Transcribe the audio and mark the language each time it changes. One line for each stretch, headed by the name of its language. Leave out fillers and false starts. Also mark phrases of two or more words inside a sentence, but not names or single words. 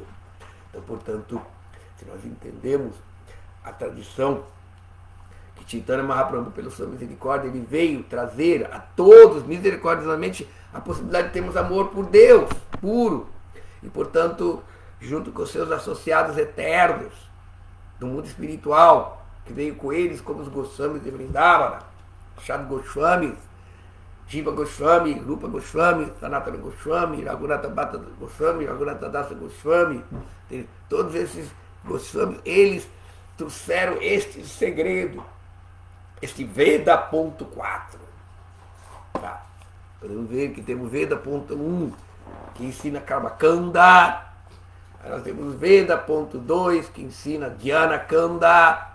Portuguese: Então, portanto, se nós entendemos a tradição que Chaitanya Mahaprabhu, pela sua misericórdia, ele veio trazer a todos, misericordiosamente, a possibilidade de termos amor por Deus, puro, e, portanto, junto com os seus associados eternos do mundo espiritual, que veio com eles como os Goswamis de Vrindavana, Shad Goswami, Jiva Goswami, Rupa Goswami, Sanatana Goswami, Raghunatha Bhatta Goswami, Raghunatha Dasa Goswami, todos esses Goswamis, eles trouxeram este segredo, este Veda.4. Tá? Podemos ver que temos Veda.1, que ensina Karmakanda, Aí nós temos Veda.2, que ensina Dhyana Kanda.